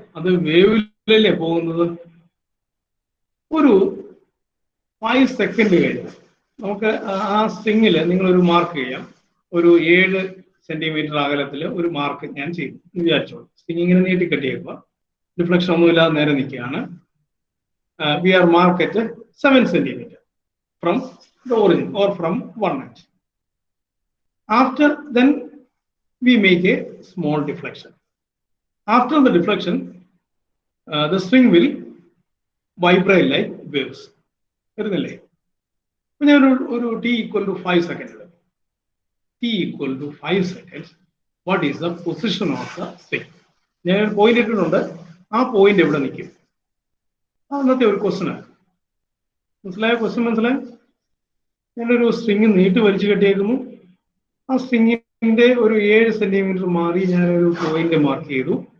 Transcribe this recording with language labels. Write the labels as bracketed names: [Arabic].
[Malayalam] അത് വേവിലല്ലേ പോകുന്നത്. ഒരു 5 സെക്കൻഡ് കഴിഞ്ഞ് നമുക്ക് ആ സ്ട്രിങ്ങിൽ നിങ്ങളൊരു മാർക്ക് ചെയ്യാം. ഒരു 7 സെന്റിമീറ്റർ അകലത്തിൽ ഒരു മാർക്ക് ഞാൻ ചെയ്തു വിചാരിച്ചോളൂ. സ്ട്രിങ് ഇങ്ങനെ നീട്ടി കെട്ടിയേക്കുക, ഡിഫ്ലക്ഷൻ ഒന്നുമില്ലാതെ നേരെ നിൽക്കുകയാണ്. [English] We are mark at 7 centimetre from the origin or from 1 inch. After then we make a small deflection. After the deflection, the string will vibrate like waves. [Malayalam] വരുന്നില്ലേ? ഞാൻ ഒരു [English] t equal to 5 seconds. T equal to 5 seconds. What is the position of the string? [Malayalam] ഞാൻ ഒരു point ഇട്ടിട്ടുണ്ട്, ആ point എവിടെ നിൽക്കും? അന്നത്തെ ഒരു ക്വസ്റ്റ്യൻ ആണ്. മനസ്സിലായ ക്വസ്റ്റ്യൻ? മനസ്സിലായ? ഞാനൊരു സ്ട്രിങ് നീട്ടി വലിച്ചു കെട്ടിയേക്കുന്നു. ആ സ്ട്രിങ്ങിന്റെ ഒരു 7 സെന്റിമീറ്റർ മാറി ഞാനൊരു പോയിന്റ് മാർക്ക് ചെയ്തു.